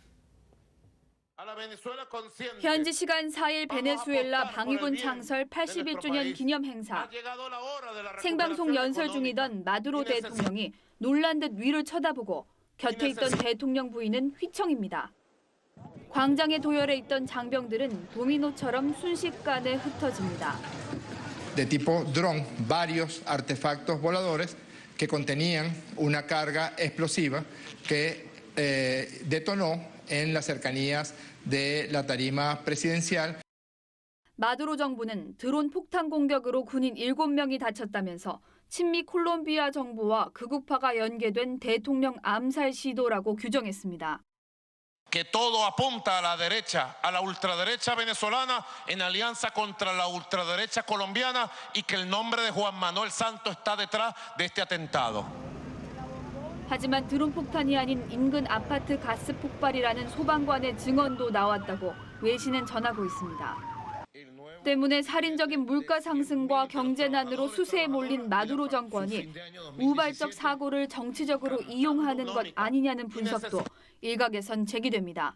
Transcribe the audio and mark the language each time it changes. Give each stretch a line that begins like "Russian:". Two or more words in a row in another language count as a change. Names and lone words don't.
Korean: 현지 시간 4일 베네수엘라 방위군 창설 81주년 기념 행사. 생방송 연설 중이던 마두로 대통령이 놀란 듯 위를 쳐다보고 곁에 있던 대통령 부인은 휘청입니다. 광장에 도열해 있던 장병들은 도미노처럼 순식간에 흩어집니다.
Spanish: De tipo dron, varios artefactos voladores que contenían una carga explosiva que detonó en las cercanías de la tarima presidencial.
Korean: 마두로 정부는 드론 폭탄 공격으로 군인 7명이 다쳤다면서 친미 콜롬비아 정부와 극우파가 연계된 대통령 암살 시도라고 규정했습니다.
Spanish: Que todo apunta a la derecha, a la ultraderecha venezolana en alianza contra la ultraderecha colombiana y que el nombre de Juan Manuel Santos está detrás de este atentado.
Korean: 하지만 드론 폭탄이 아닌 인근 아파트 가스 폭발이라는 소방관의 증언도 나왔다고 외신은 전하고 있습니다. 때문에 살인적인 물가 상승과 경제난으로 수세에 몰린 마두로 정권이 우발적 사고를 정치적으로 이용하는 것 아니냐는 분석도 일각에선 제기됩니다.